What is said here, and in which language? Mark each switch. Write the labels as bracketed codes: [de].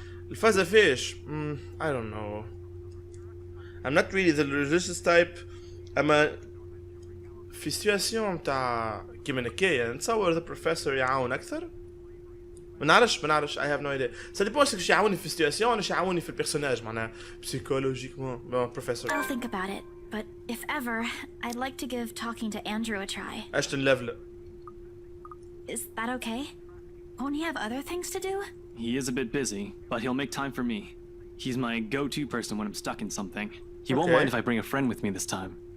[ar] الفازة فيش [en] I don't know. I'm not really the religious type. [ar] أما في سيتواسيون متاع كيما هكايا نتصور [en] the professor [ar] يعاون أكثر. ما نعرفش [en] I have no idea. [fr] Ça dépend si [ar] يعاوني في السيتواسيون ولا يعاوني في البيرسوناج معناها psychologiquement. [en] Bon, professor. I'll think about it, but if ever, I'd like to give talking to Andrew a try. Ashton level. Is that okay? Won't he have other things to do? He is a bit busy, but he'll make time for me. He's my go-to person when I'm stuck in something. He won't mind if I bring a friend with me this time.